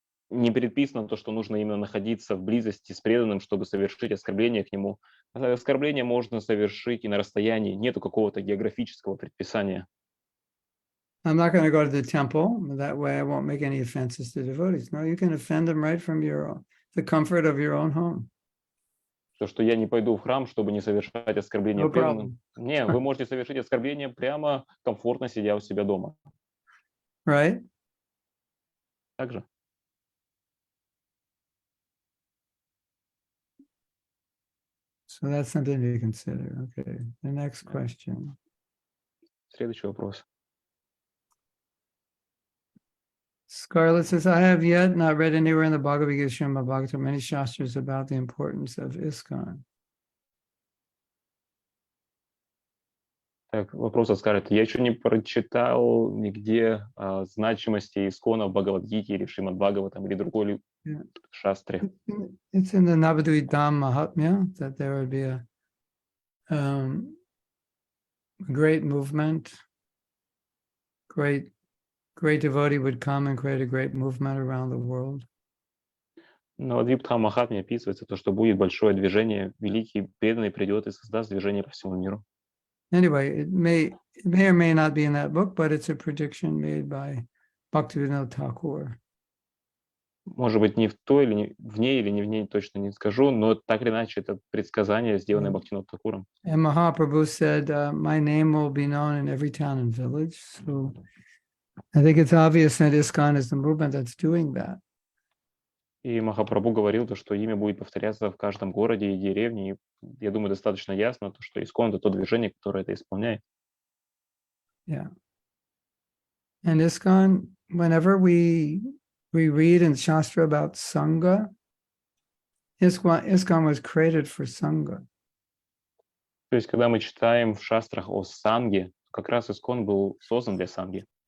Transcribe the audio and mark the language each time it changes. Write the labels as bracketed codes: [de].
[ru] не предписано то, что нужно именно находиться в близости с преданным, чтобы совершить оскорбление к нему. Оскорбление можно совершить и на расстоянии, нету какого-то географического предписания. [en] I'm not going to go to the temple. That way I won't make any offenses to devotees. No, you can offend them right from the comfort of your own home. [ru] То, что я не пойду в храм, чтобы не совершать оскорбление [en] No [ru] преданным. [en] problem. [ru] Не, вы можете совершить оскорбление прямо комфортно сидя у себя дома. [en] Right? [ru] Также. [en] So that's something to consider. Okay. The next question. [ru] Следующий вопрос. [en] Scarlett says, I have yet not read anywhere in the Bhagavad Gita, Srimad Bhagavatam, many shastras about the importance of ISKCON. [ru] Так, вопрос от Скарлетт. Я еще не прочитал нигде значимости Искона в Бхагавад-гите или в Шримад Бхагаватам или другой [en] Yeah. [ru] шастре. [en] It's in the Navadvip Mahatmya that there would be a great movement, great devotee would come and create a great movement around the world. [ru] Но в Адвипдхам Махатме описывается то, что будет большое движение, великий преданный придет и создаст движение по всему миру. [en] Anyway, it may or may not be in that book, but it's a prediction made by Bhaktivinoda Thakur. [ru] Может быть, не в той или не в ней, или не в ней, точно не скажу, но так или иначе это предсказание, сделанное Бхактивинодом Thakуром. [en] And Mahaprabhu said, my name will be known in every town and village. So I think it's obvious that ISKCON is the movement that's doing that. [ru] И Махапрабху говорил, то, что имя будет повторяться в каждом городе и деревне. И я думаю, достаточно ясно, то, что Искон — это то движение, которое это исполняет. [en] Yeah. And ISKCON, whenever we read in Shastra about Sangha, ISKCON was created for Sangha. [ru] То есть, когда мы читаем в шастрах о санге, как раз Искон был создан для санги.